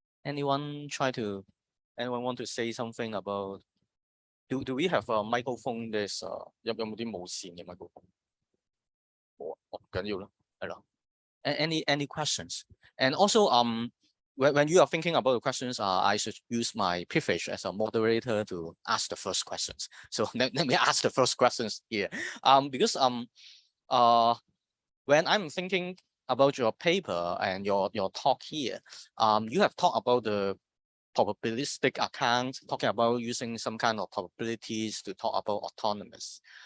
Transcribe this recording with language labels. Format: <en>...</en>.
<en>Anyone want to say something about? Do we have a microphone? There's</en> <yue>有冇啲無線嘅 microphone？唔緊要啦，係啦。</yue> <en>Any questions? And also when you are thinking about the questions, I should use my privilege as a moderator to ask the first questions. So let me ask the first questions here. Because when I'm thinking about your paper and your talk here, you have talked about the probabilistic account, talking about using some kind of probabilities to talk about autonomous.</en>